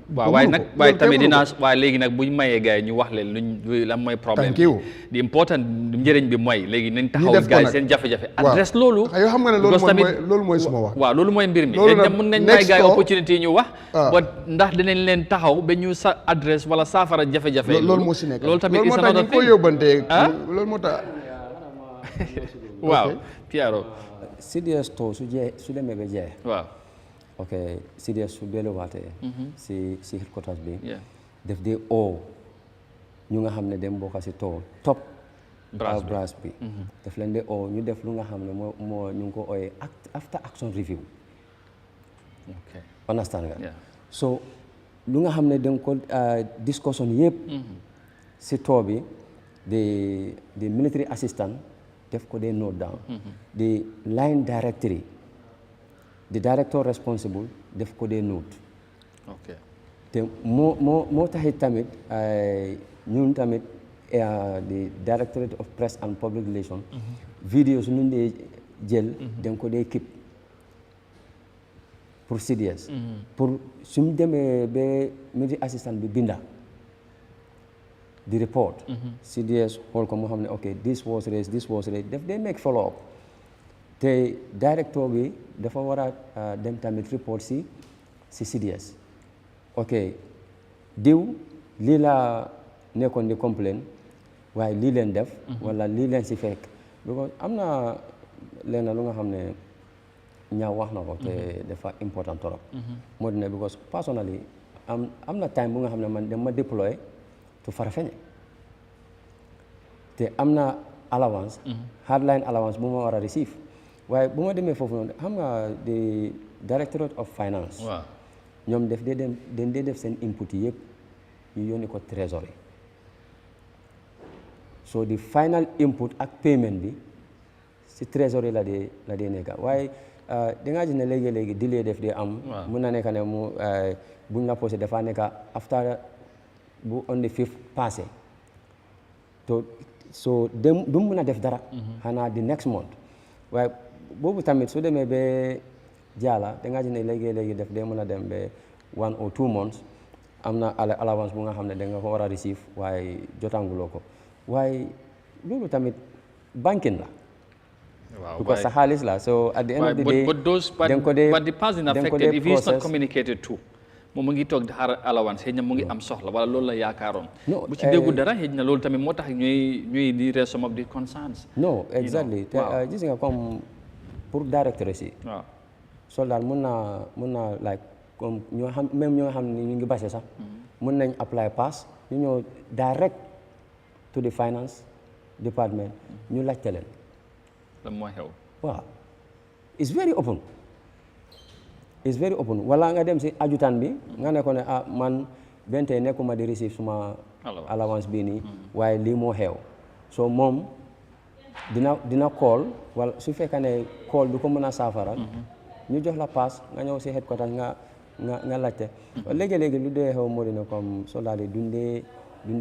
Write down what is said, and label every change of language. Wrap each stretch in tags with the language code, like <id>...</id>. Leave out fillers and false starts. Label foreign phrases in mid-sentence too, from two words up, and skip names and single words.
<wo>waaw waaye tamit waaye léegi nag buñ mayee gars yi ñu wax leen luñ lan mooy problème di important njëriñ bi mooy léegi nañ taxaw gars yi seen jafe-jafe adresse loolu yoo xam nga ne loolu mooy suma wax waaw loolu mooy mbir mi léegi mun nañ may gars yi opportunité yi ñu wax ba ndax dinañ leen taxaw ba ñu sa adresse wala saafara jafe-jafe loolu moo si nekk loolu tamit</wo> <en>is another thing</en> <wo>ko yóbbante loolu moo tax waaw Piero CDS to su demee ba jeex waaw ok CDS su delluwaatee si headquarters bi def dee ñu nga xam ne dem bokka si</wo> <en>top branch</en> <wo>bi daf leen dee ñu def lu nga xam ne moo ñu ngi ko ooyee</wo> <en>after action review</en> <wo>understand nga so lu nga xam ne danga ko discussion yëpp si bi</wo> <en>the military assistant</en> <wo>def ko dee</wo> <en>note down the line directory the director responsible</en> <wo>def ko dee note te moo taxit tamit ñun tamit</wo> <en>the directorate of press and public relations</en> <wo>vidéo su ñu dee jël dañ ko dee keep pour CDS pour suñ demee ba</wo> <en>military assistant</en> <wo>bi binda</wo> <en>the report</en> <wo>CDS xool ko moo xam ne</wo> <en>ok this was</en> <wo>raised def day</wo> <en>make follow up</en> <wo>te directeur bi dafa war a dem tamit report si CDS ok diw lii laa nekkoon di complain waaye lii leen def wala lii leen si fekk because am na leen lu nga xam ne ñaaw wax na ko te dafa important trop moo di ne because personally am na time bu nga xam ne man dama déployer to Farafenni te am na allowance</wo> <en>hardline allowance</en> <wo>bu ma war a receive waaye bu ma demee foofu noonu xam nga</wo> <en>the directorate of finance</en> <wo>ñoom def dee def seen input yi yëpp ñu yónni ko trésorier</wo> <en>so the final input</en> <wo>ak payment bi si trésorier la dee nekka waaye da ngaa gis ne léegi delay def dee am mun na nekk ne mu buñ la posé dafa nekka after bu</wo> <en>on the 5th</en> <wo>passé so du mun a def dara xanaa</wo> <en>the next month</en> <wo>waaye boobu tamit su demee ba jaala da ngaa gis ne léegi def dee mën a dem ba</wo> <en>1 or 2 months</en> <wo>am na allowance bu nga xam ne da nga ko war a receive waaye jotanguloo ko waaye loolu tamit banking la because sa xaalis la</wo> <en>so at the end of the day but the person affected if he is not communicated to</en> <wo>moom mu ngi toog di xaar allowance xëy na mu ngi am soxla wala loolu la yaakaaroon bu ci déggu dara xëy na loolu tamit moo tax ñuy di</wo> <en>raise some of the concerns</en> <wo>no exactly te gis nga comme pour directeur si soldat mun naa like comme ñoo xam même ñoo xam ne ñu ngi base sax mun nañ apply pass ñu ñëw</wo> <en>direct to the finance department</en> <wo>ñu laajte leen lan mooy xew waaw</wo> <en>it's very open</en> <wo>wala nga dem si ajutaan bi nga ne ko ne man bente nekkuma di receive suma allowance bii nii waaye lii moo xew so moom dina call wala su fekkee ne call du ko mën a saafara ñu jox la pass nga ñëw si headquarters nga laajte léegi-léegi lu dee xew moo dina comme soldat yi duñ</wo>